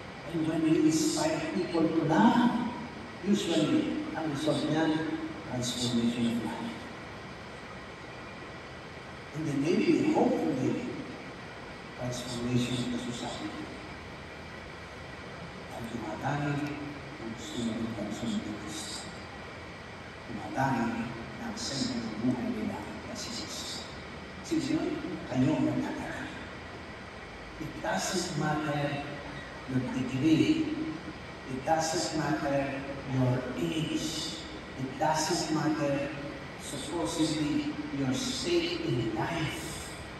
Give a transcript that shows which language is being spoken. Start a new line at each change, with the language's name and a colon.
Filipino: And when we inspire people to love, usually, ang result niyan, transformation of life. And then maybe, hopefully, transformation of the society. Ang dumadami ang gusto maging kanson ng Kristo. Dumadami ang sentro ng buhay nila kasi Kristo. Sige, kayo magkakara.
English: It doesn't matter your degree. It doesn't matter your age. It doesn't matter supposedly your state in life.